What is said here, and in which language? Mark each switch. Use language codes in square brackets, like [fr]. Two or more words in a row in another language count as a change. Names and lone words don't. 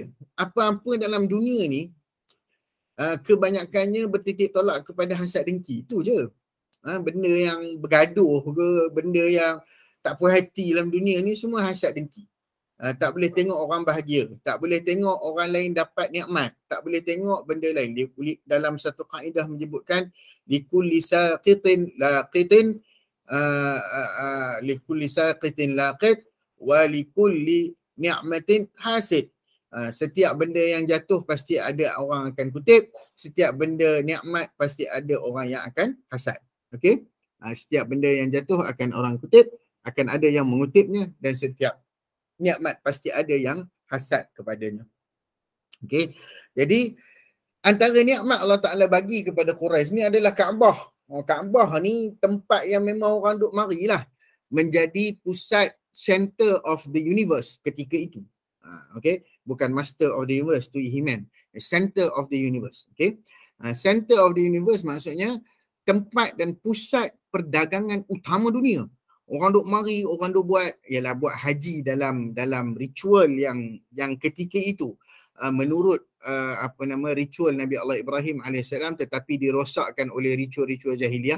[ms] Apa-apa dalam dunia ni kebanyakannya bertitik tolak kepada hasad dengki. Itu je. Benda yang bergaduh ke, benda yang tak puas hati dalam dunia ni semua hasad dengki. Tak boleh tengok orang bahagia, tak boleh tengok orang lain dapat nikmat, tak boleh tengok benda lain. Dia dalam satu kaedah menyebutkan [ar] لكل ساقط لاقط لكل ساقط لاقط و لكل نعمة حاسد. [ms] Setiap benda yang jatuh pasti ada orang akan kutip, setiap benda nikmat pasti ada orang yang akan hasad. Okey? Setiap benda yang jatuh akan orang kutip, akan ada yang mengutipnya, dan setiap nikmat pasti ada yang hasad kepadanya. Okey. Jadi antara nikmat Allah Taala bagi kepada Quraisy ni adalah Kaabah. Kaabah ni tempat yang memang orang duk marilah, menjadi pusat [en] center of the universe [ms] ketika itu. Okey, bukan [en] master of the universe [ms] tu He-Man. [en] Center of the universe. [ms] Okey. [en] Center of the universe [ms] maksudnya tempat dan pusat perdagangan utama dunia. Orang duk mari, orang duk buat haji dalam ritual yang ketika itu menurut ritual Nabi Allah Ibrahim AS, tetapi dirosakkan oleh ritual-ritual jahiliah.